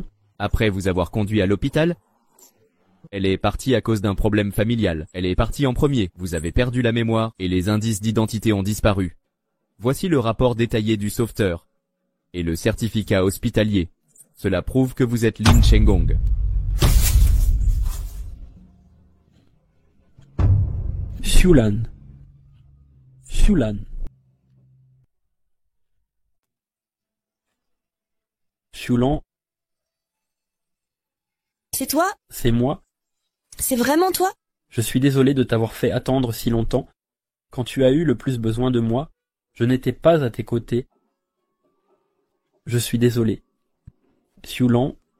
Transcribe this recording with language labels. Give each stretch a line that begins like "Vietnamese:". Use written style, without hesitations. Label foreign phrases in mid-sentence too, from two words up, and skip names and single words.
French: Après vous avoir conduit à l'hôpital, elle est partie à cause d'un problème familial. Elle est partie en premier. Vous avez perdu la mémoire et les indices d'identité ont disparu. Voici le rapport détaillé du sauveteur et le certificat hospitalier. Cela prouve que vous êtes Lin Chenggong. Xiulan. Xiulan. Xiulan. C'est toi? C'est moi. C'est vraiment toi? Je suis désolé de t'avoir fait attendre si longtemps. Quand tu as eu le plus besoin de moi, je n'étais pas à tes côtés. Je suis désolé. Xiulan.